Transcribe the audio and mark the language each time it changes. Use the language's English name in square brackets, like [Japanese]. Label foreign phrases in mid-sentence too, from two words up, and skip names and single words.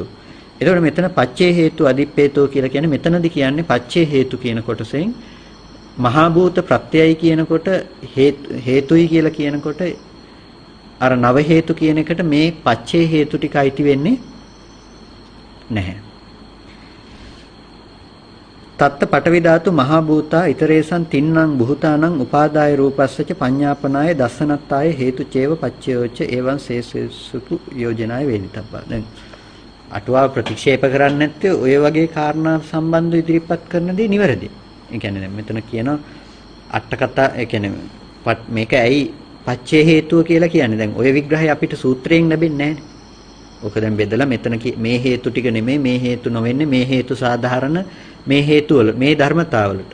[Sinhala] එතකොට මෙතන [Pali] පච්චේ හේතු අදිප්පේතෝ [Sinhala] කියලා කියන්නේ මෙතනදී කියන්නේ පච්චේ හේතු කියන කොටසෙන් මහා භූත ප්‍රත්‍යයයි කියනකොට හේතුයි කියලා කියනකොට අර නව හේතු කියන එකට මේ පච්චේ හේතු ටික අයිති වෙන්නේ නැහැ. [Pali] තත්ත පටවි ධාතු මහා භූතා ඊතරේසං තින්නම් බුතානං උපාදාය රූපස්සච පඤ්ඤාපනාය දස්සනත්තාය හේතු චේව පච්චයෝච එවං සේසුතු යෝජනාය වේදිතබ්බා. [Sinhala] දැන් අටුවා ප්‍රතික්ෂේප කරන්නේ නැත්te ඔය වගේ කාරණා සම්බන්ධව ඉදිරිපත් කරන දේ නිවැරදි. ඒ කියන්නේ දැන් මෙතන කියන අට කතා ඒ කියන්නේ මේක ඇයි පච්චේ හේතුව කියලා කියන්නේ. දැන් ඔය විග්‍රහය අපිට සූත්‍රයෙන් ලැබෙන්නේ නැහැ. ඔක දැන් බෙදලා මෙතන මේ හේතු ටික නෙමෙයි මේ හේතු නොවෙන්නේ මේ හේතු සාධාරණ මේ හේතු වල මේ ධර්මතාවලට.